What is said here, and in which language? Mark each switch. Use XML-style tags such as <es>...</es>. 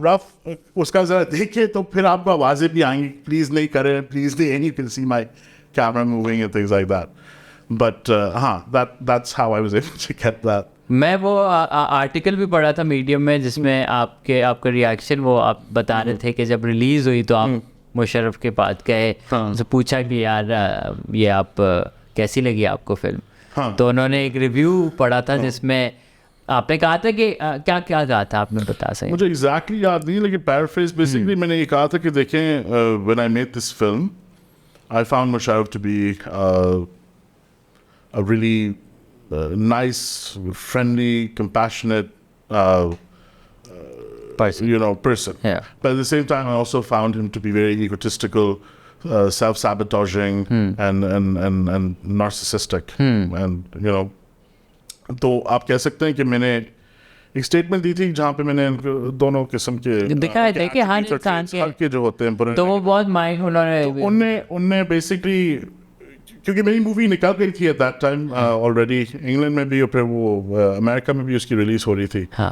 <ur>رف اس کا ذرا دیکھے تو پھر آپ کو آوازیں بھی آئیں گی, پلیز نہیں کریں, پلیز نہیں,</ur> <en>Any will see my camera moving and things like that. But that's how I was able to get that.</en> <ur>میں وہ آرٹیکل بھی پڑھا تھا میڈیم میں جس میں آپ کا ریئیکشن وہ آپ بتا رہے تھے کہ جب ریلیز ہوئی تو آپ مشرف کے پاس گئے, سے پوچھا کہ یار یہ آپ کیسی لگی آپ کو فلم, تو انہوں نے ایک ریویو پڑھا تھا جس میں آپ نے کہا تھا کہ کیا کہا تھا, آپ نے بتا سکیں؟ مجھے ایگزیکٹلی یاد نہیں, لیکن پیرافریز بیسکلی میں نے یہ کہا تھا کہ دیکھیں</ur> <en>when I made this film I found Musharraf to be a really nice, friendly, compassionate person. Yeah. But at the same time, I also found him to be very egotistical, self-sabotaging, and narcissistic.</en> <ur>And تو آپ کہہ سکتے ہیں کہ میں نے ایک statement دی تھی جہاں پہ میں نے دونوں قسم کے دکھائے تھے کہ ہر انسان کے جو ہوتے ہیں, تو وہ بہت مائنڈ انہوں نے بیسکلی, کیونکہ میری مووی نکل گئی تھی</ur> <en>at that time</en> <ur>already England میں بھی, اور پھر وہ امریکہ میں بھی اس کی ریلیز ہو رہی تھی.</ur>